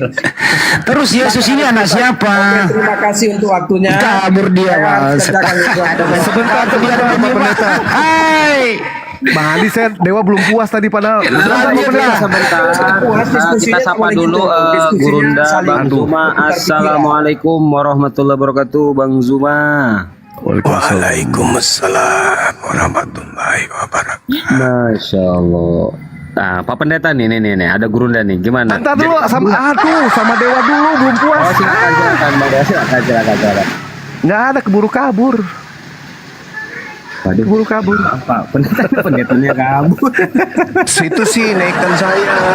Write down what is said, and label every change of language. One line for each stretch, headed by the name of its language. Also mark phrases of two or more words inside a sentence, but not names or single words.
Indonesian: Terus Yesus ini anak siapa? Terima kasih untuk waktunya. Kabur dia, Mas. Sebentar, Biar Pak Pendeta. Hai. Bang Andi, saya Dewa belum puas tadi padahal. Kita sapa dulu Gurunda Bang Zuma.
Arabic: السلام عليكم ورحمة الله وبركاته, Bang Zuma. وعليكم السلام ورحمة الله وبركاته. ما شاء الله.
Indonesian: Nah, Pak Pendeta nih, ada Gurunda nih. Gimana? Entar dulu, sama Dewa dulu, belum puas. Oh, silakan Bang Dewa, silakan. Nggak ada, keburu kabur. Keburu kabur. Apa? Pendetanya kabur. Situ sih naikkan saya.